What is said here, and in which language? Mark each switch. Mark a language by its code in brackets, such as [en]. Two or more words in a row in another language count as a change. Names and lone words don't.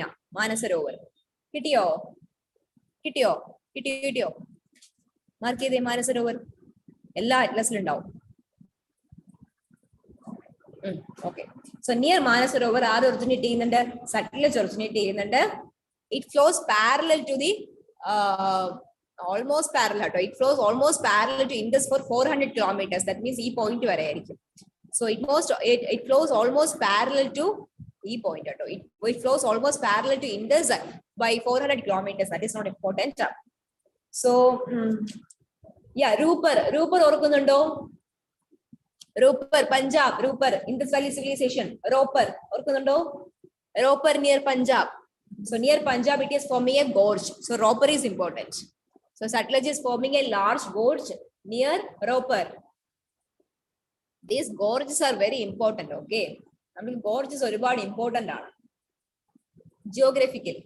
[ml] മാനസരോവർ കിട്ടിയോ? മാർക്ക് ചെയ്തേ. മാനസരോവർ എല്ലാ അറ്റ്ലസിലുണ്ടാവും. ഓക്കെ. [en] So near [ml] മാനസരോവർ ആര് ഒറിജിനേറ്റ് ചെയ്യുന്നുണ്ട്? സത്ലജ് ഒറിജിനേറ്റ് ചെയ്യുന്നുണ്ട്. [en] It flows parallel to the almost parallel. It flows almost parallel to Indus for 400 kilometers. That means E point [ml] വരെ ആയിരിക്കും. [en] So it flows almost parallel to E point. It flows almost parallel to Indus by 400 kilometers. That is not important. So yeah, [ml] Rupar orkunnundo? [en] Rupar, Punjab, Rupar, Indus Valley civilization. Ropar orkunnundo? Ropar near Punjab. So near Punjab it is forming a gorge. So Ropar is important. So Satluj is forming a large gorge near Ropar. These gorges are very important. Okay, I mean gorges are very important geographically.